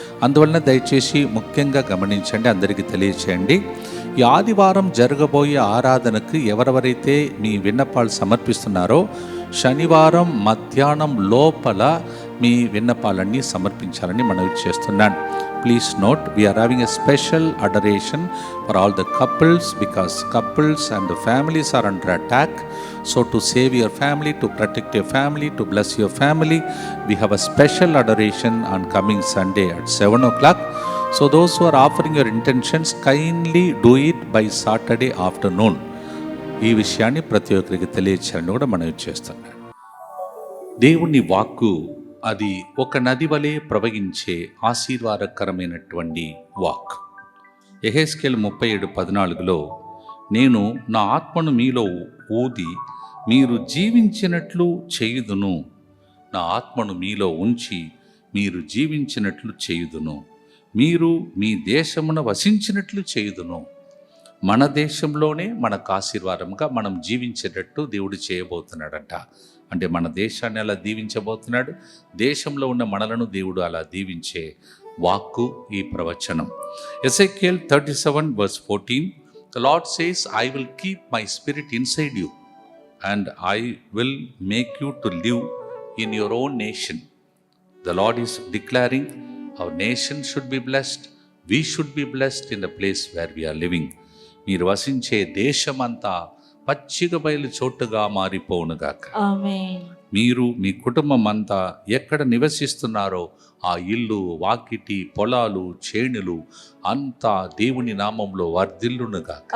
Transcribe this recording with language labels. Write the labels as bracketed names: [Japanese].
[Telugu] అందువలన దయచేసి ముఖ్యంగా గమనించండి, అందరికీ తెలియచేయండి. ఈ ఆదివారం జరగబోయే ఆరాధనకు ఎవరెవరైతే మీ విన్నపాలు సమర్పిస్తున్నారో శనివారం మధ్యాహ్నం లోపల మీ విన్నపాలన్నీ సమర్పించాలని మనవి చేస్తున్నాను. [English] Please note, we are having a special adoration for all the couples because couples and the families are under attack. So to save your family, to protect your family, to bless your family, we have a special adoration on coming Sunday at 7 o'clock. So those who are offering your intentions, kindly do it by Saturday afternoon. [Telugu] ఈ విషయాన్ని ప్రతి ఒక్కరికి తెలియచేయాలని కూడా మనవి చేస్తున్నాను. దేవుని వాక్కు అది ఒక నది వలె ప్రవహించే ఆశీర్వాదకరమైనటువంటి వాక్. యెహెజ్కేలు 37:14లో నేను నా ఆత్మను మీలో ఊది మీరు జీవించినట్లు చేయుదును, నా ఆత్మను మీలో ఉంచి మీరు జీవించినట్లు చేయుదును, మీరు మీ దేశమున వసించినట్లు చేయుదును. మన దేశంలోనే మనకు ఆశీర్వాదంగా మనం జీవించేటట్టు దేవుడు చేయబోతున్నాడంట. అంటే మన దేశాన్ని అలా దీవించబోతున్నాడు, దేశంలో ఉన్న మనలను దేవుడు అలా దీవించే వాక్కు ఈ ప్రవచనం. [English] Ezekiel 37:14 The Lord says, I will keep my spirit inside you and I will make you to live in your own nation. The Lord is declaring our nation should be blessed, we should be blessed in the place where we are living. [Telugu] మీరు వసించే దేశమంతా పచ్చిక బయలు చోటుగా మారిపోవునుగాక. ఆమేన్. మీరు మీ కుటుంబం అంతా ఎక్కడ నివసిస్తున్నారో ఆ ఇల్లు, వాకిటి, పొలాలు, చేనులు అంతా దేవుని నామంలో వర్ధిల్లునుగాక.